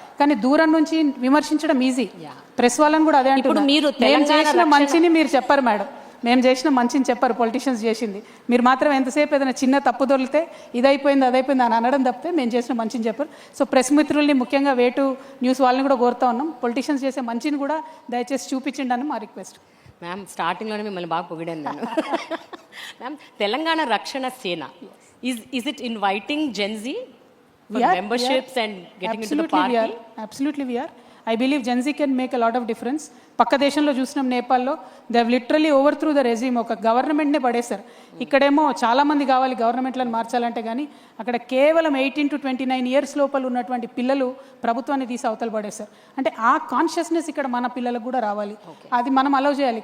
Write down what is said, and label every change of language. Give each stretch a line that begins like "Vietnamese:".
Telugu: కానీ దూరం నుంచి విమర్శించడం ఈజీ. ప్రెస్ వాళ్ళని కూడా అదే అంటున్నారు, మేము చేసిన మంచిని మీరు చెప్పరు మేడం, మేము చేసిన మంచిని చెప్పరు, పొలిటీషియన్స్ చేసింది. మీరు మాత్రం ఎంతసేపు ఏదైనా చిన్న తప్పు దొరికితే ఇదైపోయింది అదైపోయింది అని అనడం తప్పితే మేము చేసిన మంచిని చెప్పరు. సో ప్రెస్ మిత్రుల్ని, ముఖ్యంగా వేటు న్యూస్ వాళ్ళని కూడా కోరుతా ఉన్నాం, పొలిటీషియన్స్ చేసే మంచిని కూడా దయచేసి చూపించండి అని మా రిక్వెస్ట్. మ్యామ్, స్టార్టింగ్లోనే మిమ్మల్ని బాగా పొగిడాను నేను.
English: Ma'am, Telangana Rakshana Sena is it inviting Gen Z for memberships and getting into the party? Absolutely we are. I believe Gen Z can make a lot of difference.
Telugu: పక్క దేశంలో చూసినాం, నేపాల్లో
English: they have literally over through the regime,
Telugu: ఒక గవర్నమెంట్నే పడేశారు. ఇక్కడేమో చాలామంది కావాలి గవర్నమెంట్లను మార్చాలంటే, కానీ అక్కడ కేవలం
English: 18 to 29 years
Telugu: లోపల ఉన్నటువంటి పిల్లలు ప్రభుత్వాన్ని తీసి అవతల పడేశారు. అంటే ఆ కాన్షియస్నెస్ ఇక్కడ మన పిల్లలకు కూడా రావాలి, అది మనం అలౌ చేయాలి.